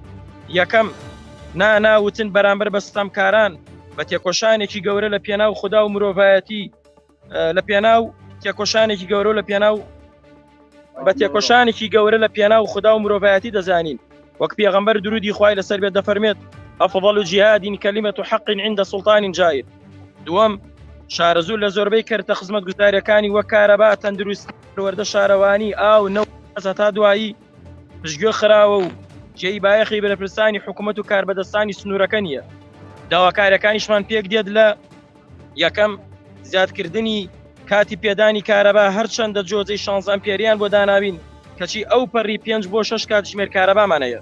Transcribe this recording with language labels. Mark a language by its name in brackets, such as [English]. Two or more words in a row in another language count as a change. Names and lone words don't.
[Central Kurdish] یەکەم، ناوتن بەرامبەر بە ستەمکاران بە تێکۆشانێکی گەورە لە پێناو خوددا و مرۆڤایەتی لە پێناو تێکۆشانێکی گەورە لە پێناو بە تێکۆشانێکی گەورە لە پێناو خوددا و مرۆڤایەتی دەزانین، وەک پێغەمبەر درودی خوای لەسەر بێت دەفەرمێت [Arabic] ئەفضل جیهاد کەلیمەة حق عند سلطان جائر. [Central Kurdish] دووەم، شارە زوور لە زۆربەی کەرتە خزمەتگوزاریەکانی وەک کارەبا، تەندروستی، پەروەردە شارەوانی، ئاو، نەوت تا دوایی پشتگوێ خراوە و جێی بایەخی بەرەپرسانی حکوومەت و کاربەدەستانی سنوورەکە نییە. داواکاریەکانیشمان پێک دێت لە یەکەم، زیادکردنی کاتی پێدانی کارەبا هەرچەندە جۆزەی 16 ئەمپێریان بۆ داناوین، کەچی ئەو پەڕی 5 بۆ 6 کاتژمێر کارەبامانەیە.